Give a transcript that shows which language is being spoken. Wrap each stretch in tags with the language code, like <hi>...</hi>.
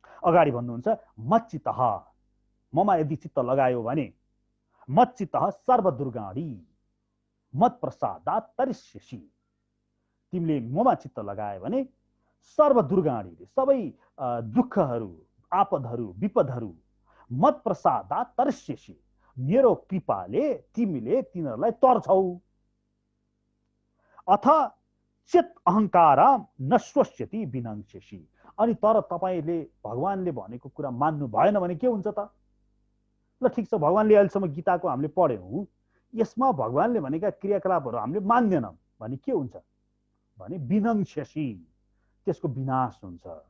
<ne>अगाडि भन्नुहुन्छ मच्चित्त ममा यदि चित्त लगायो भने</ne> <sa>मच्चित्त सर्वदुर्गाणी मत प्रसादात् तरिष्यसि।</sa> <ne>तिमीले ममा चित्त लगायो भने सर्वदुर्गाणीले सबै दुःखहरू आपदहरू विपदहरू</ne> <sa>मत प्रसादात् तरिष्यसि</sa> <ne>मेरो कृपाले तिमीले तिनीहरूलाई तर्छौ।</ne> <sa>अथ चेत अहंकार नश्वस्यति विनङ्क्ष्यसि।</sa> <ne>अनि तर तपाईँले भगवानले भनेको कुरा मान्नु भएन भने के हुन्छ त? ल ठिक छ, भगवानले अहिलेसम्म गीताको हामीले पढ्यौँ, यसमा भगवानले भनेका क्रियाकलापहरू हामीले मान्दैनौँ भने के हुन्छ भने विनङ्क्ष्यसि, त्यसको विनाश हुन्छ।</ne>